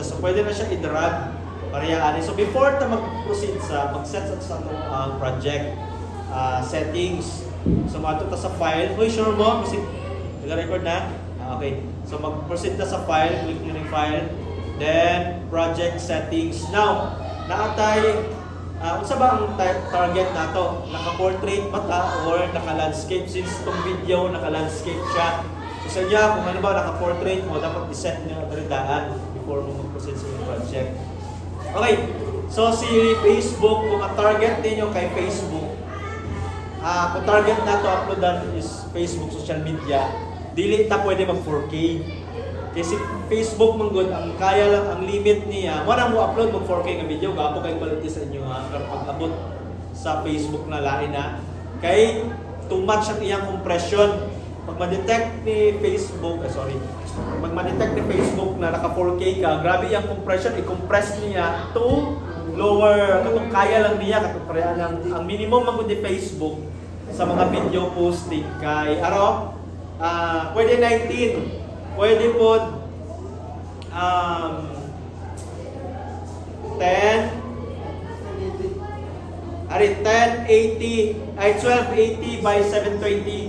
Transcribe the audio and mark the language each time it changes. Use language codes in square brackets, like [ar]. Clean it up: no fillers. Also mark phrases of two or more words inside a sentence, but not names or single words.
[ceb] So pwede na siya i-drag parehaan. So before ta mag-proceed sa mag-set sa project settings, so mato ta sa file. Uy, sure mo? Kasi nag-record na? Okay. So mag-proceed ta sa file, [tl] click nyo yung file. [en] Then, project settings. Now, [ceb] naatay, unsa ba ang target nato? Naka-portrait ba ta or naka-landscape? [tl] Since itong video, naka-landscape siya. So sa inyo, kung ano ba naka-portrait mo, dapat i-set nyo ang before mo mag-proceed sa yung project. [ceb] Okay, so si Facebook, kung ang target ninyo kay Facebook, kung target na to uploadan is Facebook [en] social media, [ceb] dili ta pwede mag 4K. Kasi Facebook manggod ang kaya lang ang limit niya, wala mo upload mag 4K nga video, gapo kay quality sa inyo pero pag abot sa Facebook na lain na kay [en] too much [ceb] ang iyang compression. Pag ma-detect ni Facebook, pag ma-detect ni Facebook na naka 4K ka, [tl] grabe yung compression, [ceb] i-compress niya to lower, katong kaya lang niya, katong pareha lang. Ang minimum magod ni Facebook sa mga video posting kay pwede 19, pwede po 1280 by 720.